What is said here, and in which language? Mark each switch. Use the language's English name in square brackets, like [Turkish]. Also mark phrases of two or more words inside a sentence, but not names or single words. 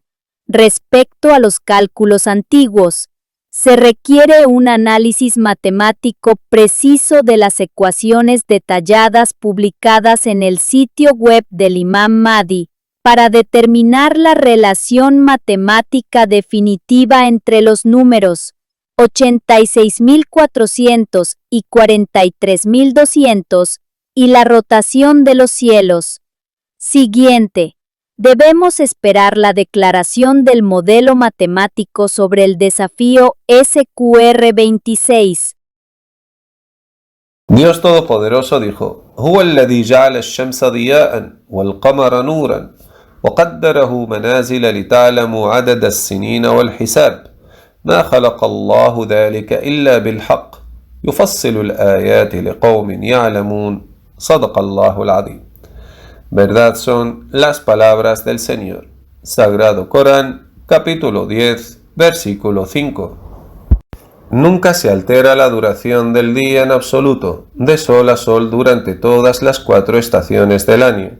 [Spanish] Respecto a los cálculos antiguos, se requiere un análisis matemático preciso de las ecuaciones detalladas publicadas en el sitio web del Imam Mahdi para determinar la relación matemática definitiva entre los números 86.400 y 43.200 y la rotación de los cielos. Siguiente. Debemos esperar la declaración del modelo matemático sobre el desafío SQR26. Dios Todopoderoso dijo: [Arabic] هو الذي جعل الشمس ضياء والقمر نورا وقدره منازل لتعلموا عدد السنين والحساب ما خلق الله ذلك إلا بالحق يفصل الآيات لقوم يعلمون صدق الله العظيم. [Spanish] Verdad son las palabras del Señor. Sagrado Corán, capítulo 10, versículo 5. Nunca se altera la duración del día en absoluto, de sol a sol durante todas las 4 estaciones del año.